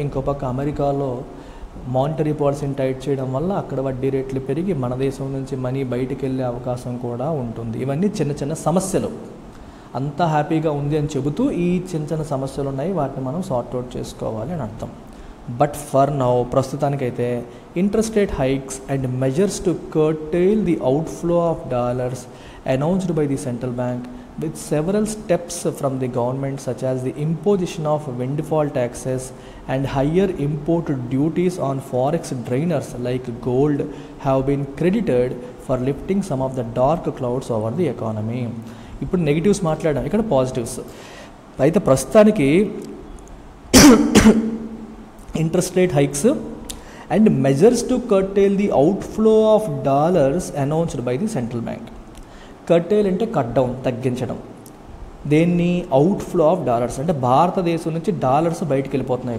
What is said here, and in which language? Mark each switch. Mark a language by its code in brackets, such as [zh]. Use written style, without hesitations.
[te] ఇంకో పక్క అమెరికాలో మానిటరీ పాలసీని టైట్ చేయడం వల్ల అక్కడ వడ్డీ రేట్లు పెరిగి మన దేశం నుంచి మనీ బయటికి వెళ్ళే అవకాశం కూడా ఉంటుంది. ఇవన్నీ చిన్న చిన్న సమస్యలు. అంతా హ్యాపీగా ఉంది అని చెబుతూ ఈ చిన్న చిన్న సమస్యలు ఉన్నాయి, వాటిని మనం సార్ట్అవుట్ చేసుకోవాలి అని అర్థం. [en] but for now, [te] ప్రస్తుతానికైతే [en] Interest rate hikes and measures to curtail the outflow of dollars announced by the central bank with several steps from the government such as the imposition of windfall taxes and higher import duties on forex drainers like gold have been credited for lifting some of the dark clouds over the economy. [te] ఇప్పుడు negatives మాట్లాడాం, ఇక్కడ positives. అయితే ప్రస్తుతానికి [en] Interest rate hikes and measures to curtail the outflow of dollars announced by the central bank. [te] Curtail అంటే cut down, తగ్గించడం. దేన్ని, outflow of dollars అంటే భారతదేశం నుంచి డాలర్స్ బయటికి వెళ్ళిపోతున్నాయి.